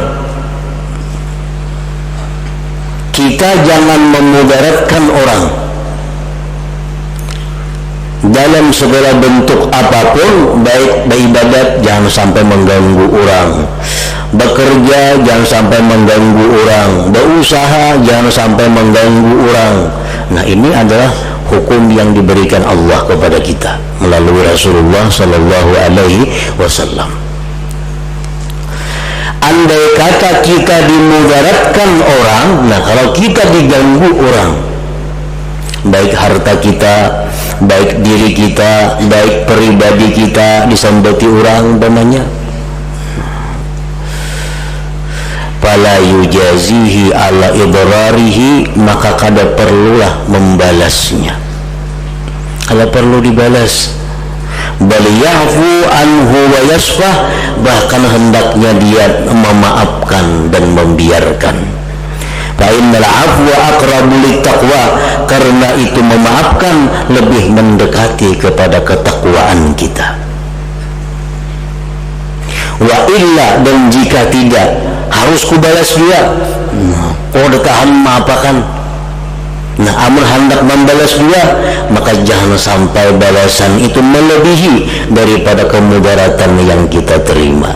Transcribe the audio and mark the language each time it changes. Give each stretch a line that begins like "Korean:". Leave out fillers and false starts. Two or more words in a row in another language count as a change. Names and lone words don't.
Indonesian: Kita jangan memudaratkan orang dalam segala bentuk apapun, baik beribadat jangan sampai mengganggu orang, bekerja jangan sampai mengganggu orang, berusaha jangan sampai mengganggu orang. Nah, ini adalah hukum yang diberikan Allah kepada kita melalui Rasulullah
Arabic: Sallallahu Alaihi Wasallam.
Indonesian: Andai kata kita dimudaratkan orang, nah kalau kita diganggu orang, baik harta kita, baik diri kita, baik pribadi kita disambati orang umpamanya,
Arabic: fala yujazihi ala idrarihi,
Banjar: maka kada perlulah membalasnya, kada perlu dibalas.
Arabic: Bal ya'fu anhu wa yasfah,
Indonesian: bahkan hendaknya dia memaafkan dan membiarkan.
Arabic: Fa innal afwa aqrabu littaqwa,
Indonesian: karena itu memaafkan lebih mendekati kepada ketakwaan kita.
Arabic: Wa illa,
Indonesian: dan jika tidak, harus kubalas dia.
Banjar: Kalau tahan maapakan.
Indonesian: Nah, amun hendak membalas dia, maka jangan sampai balasan itu melebihi daripada kemudaratan yang kita terima.